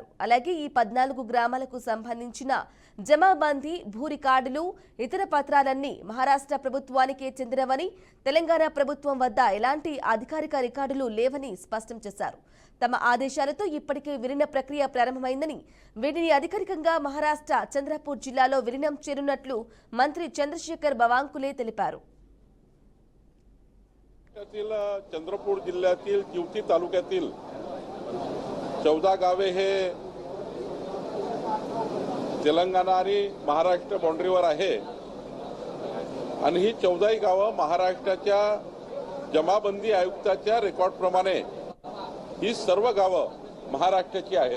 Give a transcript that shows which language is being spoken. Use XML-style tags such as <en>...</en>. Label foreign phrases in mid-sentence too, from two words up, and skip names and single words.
<te>అలాగే ఈ 14 గ్రామాలకు సంబంధించిన జమాబందీ, భూ రికార్డులు, ఇతర పత్రాలన్నీ మహారాష్ట్ర ప్రభుత్వానికే చెందినవని, తెలంగాణ ప్రభుత్వం వద్ద ఎలాంటి అధికారిక రికార్డులు లేవని స్పష్టం చేశారు. తమ ఆదేశాలతో ఇప్పటికే విలీన ప్రక్రియ ప్రారంభమైందని, వీటిని అధికారికంగా మహారాష్ట్ర చంద్రపూర్ జిల్లాలో విలీనం చేయనున్నట్లు మంత్రి చంద్రశేఖర్ బవాంకులే తెలిపారు.</te> <mr>चंद्रपूर जिल्ह्यातील जिवती तालुक्यातील 14 गावे हे तेलंगणा आणि महाराष्ट्र बाउंड्रीवर आहे आणि ही 14 गावं महाराष्ट्राच्या जमाबंदी आयुक्ताच्या रेकॉर्डप्रमाणे ही सर्व गावं महाराष्ट्राची आहेत.</mr>